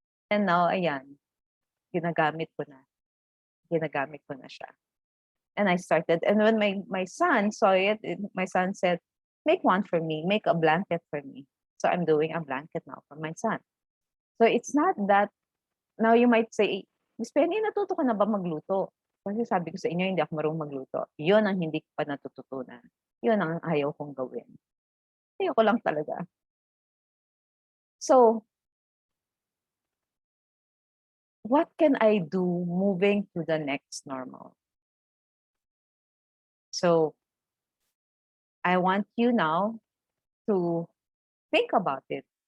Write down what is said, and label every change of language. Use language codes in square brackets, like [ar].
[en] And now, [tl] ayan, ginagamit ko na siya. [en] And I started, and when my son saw it, my son said, make one for me, make a blanket for me. So I'm doing a blanket now for my son. So it's not that, now you might say, Miss Penny, [tl] natuto ka na ba magluto? Kasi sabi ko sa inyo, hindi ako marunong magluto. Yun ang hindi ko pa natututunan. Yun ang ayaw kong gawin. Ayaw ko lang talaga. [en] So, what can I do moving to the next normal? So, I want you now to think about it.